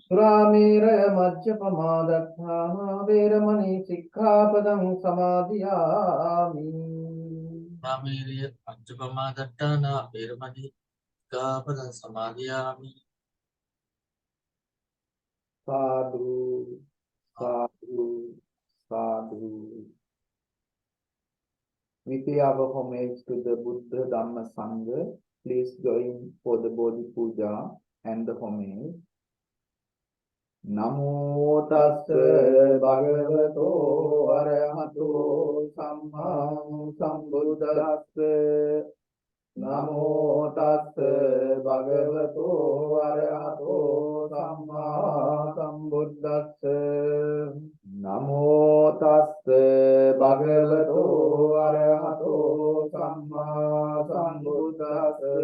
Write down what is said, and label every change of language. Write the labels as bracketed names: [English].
[Pali] සුරාමේරය මජ්ජපමාදත්තානා වේරමණී සික්ඛාපදං සමාදියාමි. රාමේරිය පංචපමාදට්ඨානා වේරමණී සික්ඛාපදං සමාදියාමි. සාදු sadhu, sadhu. [English] We pay our homage to the Buddha, Dhamma, Sangha. Please join for the Bodhi Pooja and the homage. [Pali] නමෝ තස්ස භගවතෝ අරහතෝ සම්මා සම්බුද්දස්ස නමෝ තස්ස භගවතෝ අරහතෝ සම්මා සම්බුද්දස්ස නමෝ තස්ස භගවතෝ අරහතෝ සම්මා සම්බුද්දස්ස